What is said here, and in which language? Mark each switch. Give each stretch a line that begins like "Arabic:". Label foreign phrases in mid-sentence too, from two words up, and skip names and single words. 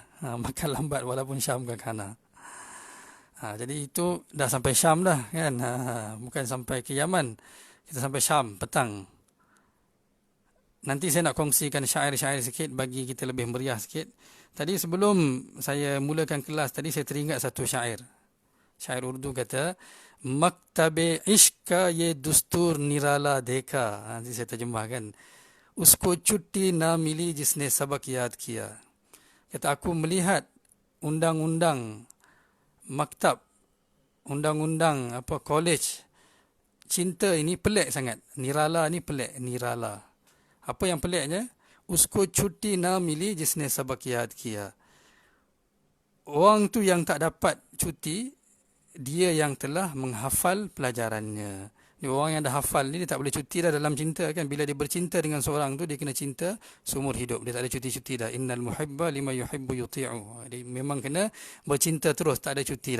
Malay: Makan lambat walaupun
Urdu: شام کا کھانا.
Malay: Jadi itu dah sampai Syam dah kan. Bukan sampai ke Yaman. Kita sampai Syam petang. Nanti saya nak kongsikan syair-syair sikit bagi kita lebih meriah sikit. Tadi sebelum saya mulakan kelas tadi saya teringat satu syair. Syair Urdu kata,
Urdu: مکتبِ عشق یہ دستور نرالا دیکھا.
Malay: Nanti saya terjemahkan.
Urdu: اس کو چھٹی نہ ملی جس نے سبق یاد کیا.
Malay: Kata aku melihat undang-undang maktab, undang-undang college. Cinta ini pelik sangat. Nirala ni pelik, nirala. Apa yang peliknya?
Urdu: اس کو چھٹی نہ ملی جس نے سبق یاد کیا.
Malay: Orang tu yang tak dapat cuti, dia yang telah menghafal pelajarannya. Orang yang dah hafal ni dia tak boleh cuti dah dalam cinta kan. Bila dia bercinta dengan seorang tu dia kena cinta seumur hidup. Dia tak ada cuti-cuti dah.
Arabic: إن المحب لمن يحب مطيع.
Malay: Dia memang kena bercinta terus, tak ada cuti dah.